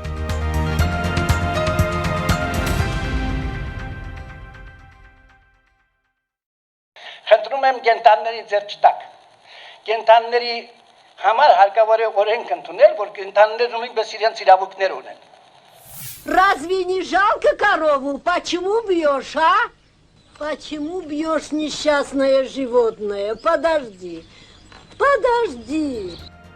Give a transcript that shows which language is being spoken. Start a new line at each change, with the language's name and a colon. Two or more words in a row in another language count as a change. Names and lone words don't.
Armenian: Խնդրում եմ կենտանների ձեռք չտաք։ Կենտանների համար հարկավոր է օրենք ընդունել, որ կենտանները նույնպես իրենց իրավունքներ ունեն։
Russian: Разве не жалко корову? Почему бьешь, а? Почему бьешь несчастное животное? Подожди, подожди.